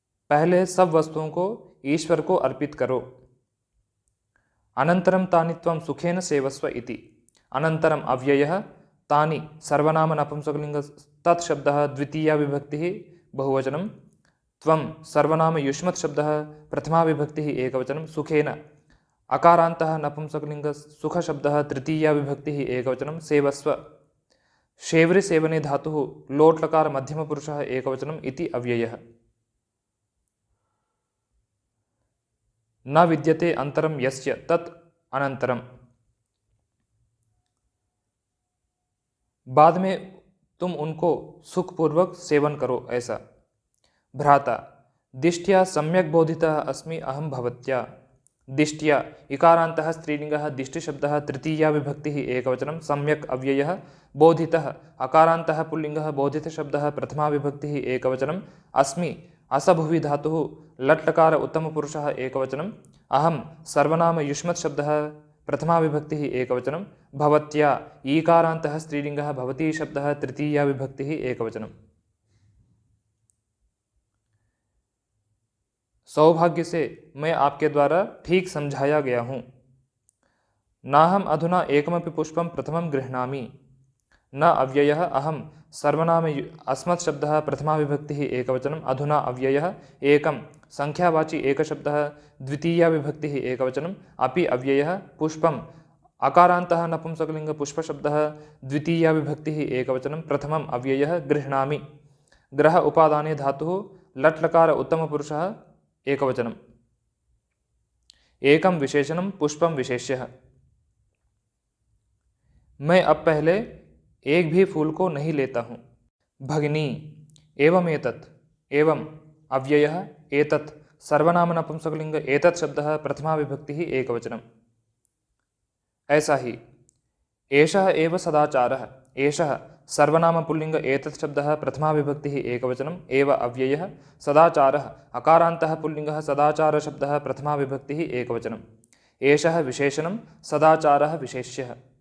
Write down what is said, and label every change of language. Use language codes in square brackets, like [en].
[hi] पहले सब वस्तुओं को ईश्वर को अर्पित करो। [sa] अनंतरम तानि त्वं सुखेन सेवस्व इति। अनंतरम अव्ययः, तानि सर्वनाम नपुंसकलिंग तत् शब्दः द्वितीया विभक्तिः बहुवचनं, त्वं सर्वनाम युष्मत् शब्दः प्रथमा विभक्तिः एकवचनं, सुखेन अकारान्तः नपुंसकलिंग सुख शब्दः तृतीया विभक्तिः एकवचनं, सेवस्व शेवरि सेवने धातुः लोट् लकार मध्यमपुरुषः एकवचनम् इति अव्ययः। न विद्यते अंतरम यस्य तत् अनंतरम। [hi] बाद में तुम उनको सुखपूर्वक सेवन करो ऐसा। [sa] भ्राता दिष्ट्या सम्यक् बोधितः अस्मि अहं भवत्या। दिष्ट्या इकारान्तः स्त्रीलिंगः दिष्टिशब्दः तृतीया विभक्तिः एकवचनं, सम्यक् अव्ययः, बोधितः अकारान्तः पुल्लिंगः बोधितशब्दः प्रथमा विभक्तिः एकवचनं, अस्मि असभुवि धातुः लट् लकार उत्तमपुरुषः एकवचनं, अहं सर्वनाम युष्मत् शब्दः प्रथमा विभक्तिः एकवचनं, भवत्या ईकारान्तः स्त्रीलिंगः भवती शब्दः तृतीया विभक्तिः एकवचनं। [hi] सौभाग्य से मैं आपके द्वारा ठीक समझाया गया हूँ। [sa] नाहम अधुना एकमपि पुष्पं प्रथमं गृह्णामि न अव्ययः अहं सर्वनाम अस्मत् शब्दः प्रथमा विभक्तिः एकवचनम् अधुना अव्ययः एकं संख्यावाची एकशब्दः द्वितीया विभक्तिः एकवचनम् अपि अव्ययः पुष्पम् अकारान्तः नपुंसकलिंग पुष्पशब्दः द्वितीया विभक्तिः एकवचनं प्रथमम् अव्ययः गृह्णामि ग्रह उपादाने धातुः लट् लकार उत्तमपुरुषः एकवचनम् एकं विशेषणं पुष्पं विशेष्यः। [hi] मैं अब पहले एक भी फूल को नहीं लेता हूँ। [sa] भगिनी एवं एतत् एवं अव्ययः एतत् सर्वनाम नपुंसकलिंग एतत् शब्दः प्रथमा विभक्तिः एकवचनम्। [hi] ऐसा ही [sa] एषः एव सदाचारः एषः सर्वनाम पुल्लिंग एतत् शब्दः प्रथमा विभक्तिः एकवचनम् एव अव्ययः सदाचारः अकारान्तः पुल्लिंगः सदाचार शब्दः प्रथमा विभक्तिः एकवचनम् एषः विशेषणं सदाचारः विशेष्यः।